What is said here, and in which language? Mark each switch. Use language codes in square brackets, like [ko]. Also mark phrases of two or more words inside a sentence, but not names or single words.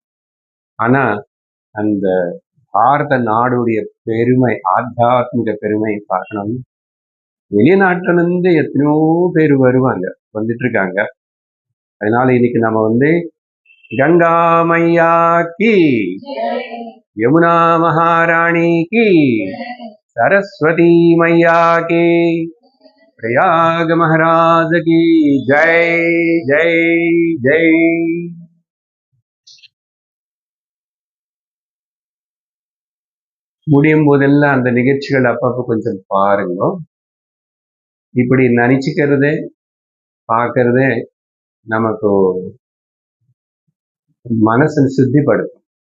[ta] ஆனா அந்த பாரத நாடுடைய பெருமை, ஆத்தியாத்மிக பெருமை பார்க்கணும். வெளிநாட்டுல இருந்து எத்தனையோ பேர் வருவாங்க, வந்துட்டு இருக்காங்க. அதனால இன்னைக்கு நம்ம [hi] गंगा मैया की, यमुना महारानी की, सरस्वती मैया की, प्रयाग महाराज की जय जय जय. [ta] முடியும் போதெல்லாம் அந்த நிகழ்ச்சிகள் அப்பப்போ கொஞ்சம் பாருங்க. இப்படி நினைச்சுக்கிறதே பார்க்கறதே நமக்கு மனசு சுத்திப்படுத்தும்.